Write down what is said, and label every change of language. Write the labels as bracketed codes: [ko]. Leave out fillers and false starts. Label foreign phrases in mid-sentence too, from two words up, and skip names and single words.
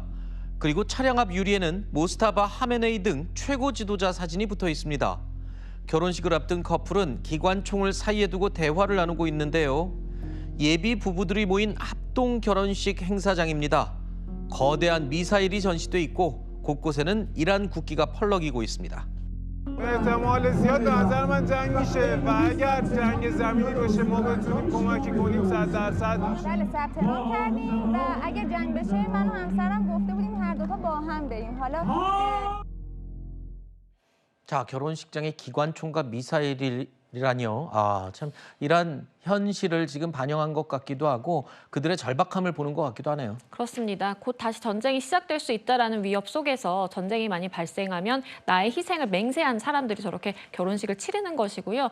[ko] 그리고 차량 앞 유리에는 모스타바 하메네이 등 최고 지도자 사진이 붙어 있습니다. 결혼식을 앞둔 커플은 기관총을 사이에 두고 대화를 나누고 있는데요. 예비 부부들이 모인 합동 결혼식 행사장입니다. 거대한 미사일이 전시돼 있고 곳곳에는 이란 국기가 펄럭이고 있습니다. [fa] احتمال زیاد به نظر من جنگ میشه و اگر جنگ زمینی باشه ما بتونیم کمکی کنیم 100%. بله ثبت نام کردیم و اگر جنگ بشه من و همسرم گفته بودیم هر دوتا با هم بریم. حالا [ko] 자, 결혼식장에 기관총과 미사일이라니요. 아, 참 이런 현실을 지금 반영한 것 같기도 하고 그들의 절박함을 보는 것 같기도 하네요. 그렇습니다. 곧 다시 전쟁이 시작될 수 있다라는 위협 속에서 전쟁이 많이 발생하면 나의 희생을 맹세한 사람들이 저렇게 결혼식을 치르는 것이고요.